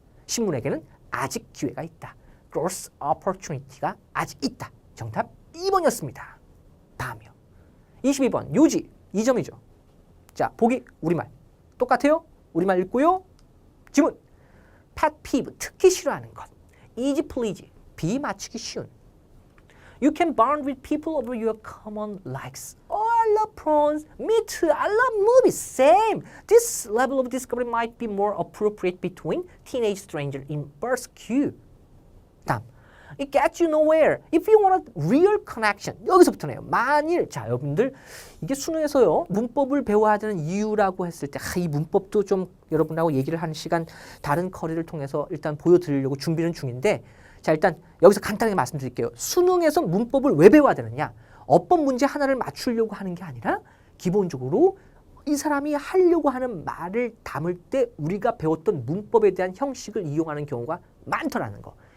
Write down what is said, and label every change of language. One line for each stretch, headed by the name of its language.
Korean: 신문에게는 아직 기회가 있다.
English: growth opportunity
Korean: 가 아직 있다. 정답 2번이었습니다. 다음이요. 22번 요지 2점이죠. 자, 보기 우리말 똑같아요. 우리말 읽고요. 지문 pet peeve 특히 싫어하는 것. easy please 비 맞추기 쉬운.
English: You can bond with people over your common likes. Oh, I love prawns. Me too. I love movies. Same. This level of discovery might be more appropriate between teenage strangers in bus queue. 다음. It gets you nowhere. If you want a real connection.
Korean: 여기서부터네요. 만일 자, 여러분들 이게 수능에서요. 문법을 배워야 되는 이유라고 했을 때 이 문법도 좀 여러분하고 얘기를 하는 시간 다른 커리를 통해서 일단 보여드리려고 준비는 중인데 자, 일단 여기서 간단하게 말씀드릴게요. 수능에서 문법을 왜 배워야 되느냐? 어법 문제 하나를 맞추려고 하는 게 아니라 기본적으로 이 사람이 하려고 하는 말을 담을 때 우리가 배웠던 문법에 대한 형식을 이용하는 경우가 많더라는 거.